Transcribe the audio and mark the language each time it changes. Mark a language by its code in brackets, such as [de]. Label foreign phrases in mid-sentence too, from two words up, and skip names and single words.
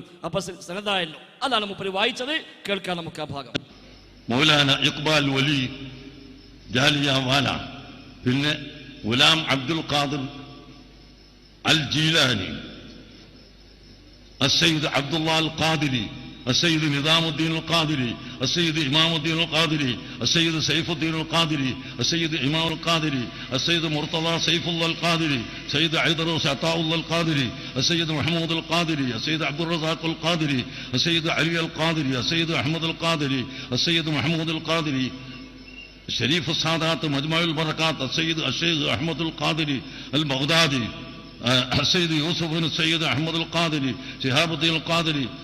[ml] അപ്പൊ സനദായല്ലോ, അതാണ് മൂപ്പര് വായിച്ചത്. കേൾക്കാം നമുക്ക് ആ ഭാഗം. മൗലാന ഇഖ്ബാൽ വലി ജാലിയൻവാല, പിന്നെ ഗുലാം അബ്ദുൽ ഖാദിർ അൽ ജീലാനി, അസ്സയ്യിദ് അബ്ദുല്ലാഹ് അൽ ഖാദിരി, [ar] السيد نظام الدين القادري، السيد إمام الدين القادري، السيد سيف الدين القادري، السيد إمام القادري، السيد مرتضى سيف الله القادري، السيد عيدروس عطاء الله القادري، السيد محمود القادري، السيد عبد الرزاق القادري، السيد علي القادري، السيد أحمد القادري، السيد محمود القادري، شريف السادات مجمع البركات، السيد الشيخ أحمد القادري البغدادي، السيد يوسف بن السيد أحمد القادري، شهاب الدين القادري،